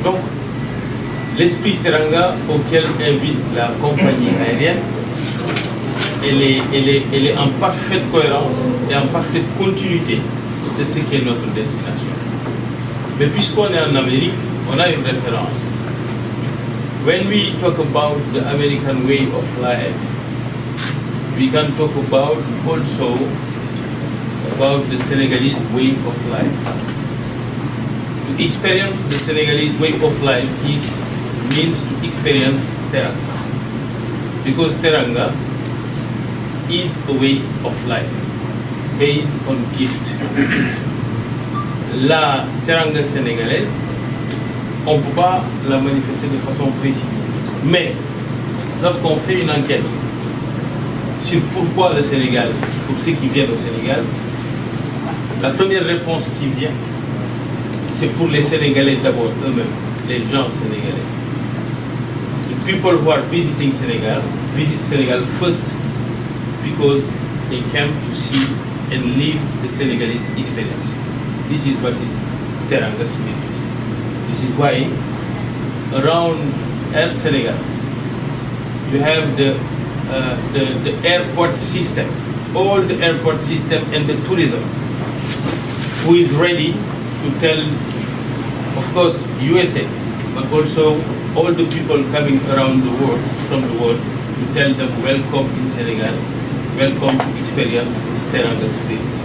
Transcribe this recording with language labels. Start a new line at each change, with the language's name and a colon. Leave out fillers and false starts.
French: Donc, l'esprit Teranga auquel invite la compagnie aérienne, elle est en parfaite cohérence et en parfaite continuité de ce qu'est notre destination. Mais puisqu'on est en Amérique, on a une référence.
English: When we talk about the American way of life, we can talk about also about the Senegalese way of life. To experience the Senegalese way of life means to experience Teranga. Because Teranga is a way of life based on gift.
French: La Teranga sénégalaise, on ne peut pas la manifester de façon précise. Mais lorsqu'on fait une enquête sur pourquoi le Sénégal, pour ceux qui viennent au Sénégal, la première réponse qui vient, c'est pour les Sénégalais d'abord eux-mêmes, les gens sénégalais.
English: The people who are visiting Senegal visit Senegal first because they came to see and live the Senegalese experience. This is what is Teranga spirit. This is why around Air Senegal you have the airport system, all the airport system and the tourism, who is ready to tell, of course, USA, but also all the people coming around the world, from the world, to tell them welcome in Senegal, welcome to experience Teranga spirit.